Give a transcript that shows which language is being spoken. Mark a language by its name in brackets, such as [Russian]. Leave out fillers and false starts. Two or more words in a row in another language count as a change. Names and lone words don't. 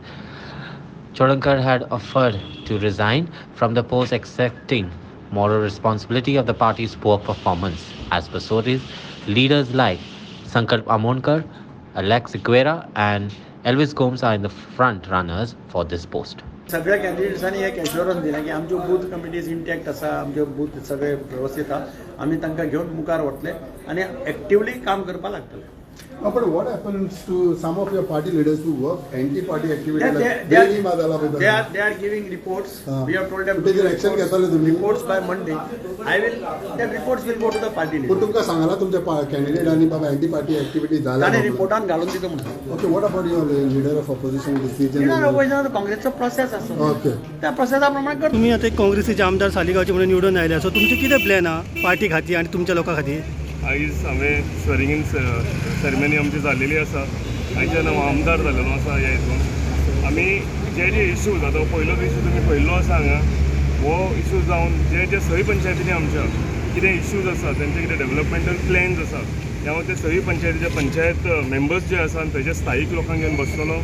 [English] Chodankar had offered to resign from the post, accepting moral responsibility of the party's poor performance. As per sources, leaders like Sankalp Amonkar, Alex Sequeira and Elvis Gomes are in the front runners for this post. [Konkani] सगळ्या कॅन्डिडेट्सांनी एक एश्युरन्स दिला की आमच्यो [English] booth committees intact [Konkani] आसा आमच्यो बूथ सगळे व्यवस्थित आहा आमी तांकां घेवन मुखार वतले आनी एक्टिवली काम करपाक लागतले. [English] But what happens to some of your party leaders who work anti-party activity? They are giving reports. We have told them reports by Monday. The reports will go to the party leaders. But [Konkani] तुमका सांगाला तुमच्या candidate आणि बाबा [English] anti-party activity [Konkani] झाला. ताणे रिपोर्टान घालून दितो म्हणून. [English] Okay, what about your leader of opposition decision? Leader of opposition [Konkani] काँग्रेसचा प्रोसेस असतो. Okay. त्या प्रोसेसाप्रमाणे कर. तुम्ही आता काँग्रेसचे आमदार सालिगावचे म्हणून निवडून आयले सो तुमचे कितें प्लॅन आहा पार्टी खातीर आनी तुमच्या लोकां खातीर? आयज हांवें [English] swearing in ceremony [Konkani] आमची जाल्लेली आसा. आयच्यान हांव आमदार जाल्लो आसा ह्या हितून. आमी जे इश्यूज आतां पयलोच इश्यू तुमी पळयल्लो आसा हांगा हो इश्यू जावन जे सय पंचायतींनी आमच्या कितें इश्यूज आसा तेंचे कितें [English] developmental plans [Konkani] आसा हांव ते सय पंचायतीचे पंचायत मेंबर्स जे आसा तेजे स्थायीक लोकांक घेवन बसतलो.